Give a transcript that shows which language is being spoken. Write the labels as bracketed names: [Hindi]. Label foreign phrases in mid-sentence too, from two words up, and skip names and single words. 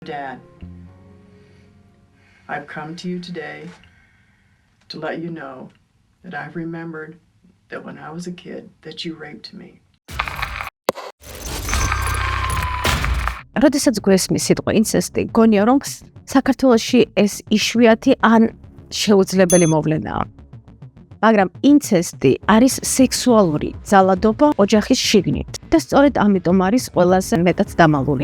[English] Dad, I've come to you today to let you know that I've remembered that when I was a kid that you raped me. [Georgian] როდესაც გვესმის სიტყვა ინცესტი, გონია რომ საქართველოში ეს იშვიათი ან შეუძლებელი მოვლენაა. მაგრამ ინცესტი არის სექსუალური ძალადობა ოჯახის შიგნით და სწორედ ამიტომ არის ყველაზე მეტად დამალული.